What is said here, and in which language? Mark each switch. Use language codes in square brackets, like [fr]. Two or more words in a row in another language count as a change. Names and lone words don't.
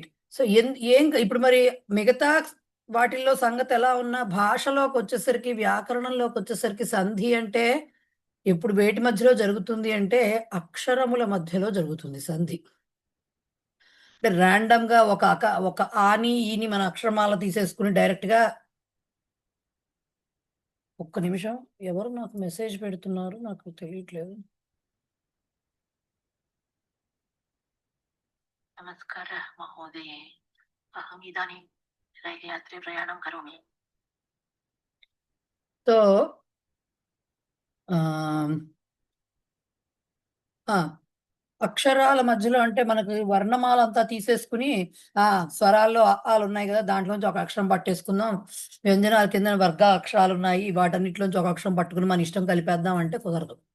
[te] సో ఏం ఇప్పుడు మరి మిగతా వాటిల్లో సంగతి ఎలా ఉన్నా భాషలోకి వచ్చేసరికి, వ్యాకరణంలోకి వచ్చేసరికి సంధి అంటే ఎప్పుడు వేటి మధ్యలో జరుగుతుంది అంటే అక్షరముల మధ్యలో జరుగుతుంది సంధి. అంటే ర్యాండమ్ గా ఒక ఆని ఈని మన అక్షరమాల తీసేసుకుని డైరెక్ట్ గా. ఒక్క నిమిషం, ఎవరు నాకు మెసేజ్ పెడుతున్నారు నాకు తెలియట్లేదు. [sa] नमस्कारः महोदये, अहम् इदानीं रैलयात्रे प्रयाणं करोमि। [te] సో అక్షరాల మధ్యలో అంటే మనకి వర్ణమాల అంతా తీసేసుకుని స్వరాల్లో ఆలు ఉన్నాయి కదా, దాంట్లోంచి ఒక అక్షరం పట్టేసుకుందాం, వ్యంజనాల కింద వర్గ అక్షరాలు ఉన్నాయి, వాటన్నిటిలోంచి ఒక అక్షరం పట్టుకుని మన ఇష్టం కలిపేద్దాం అంటే కుదరదు.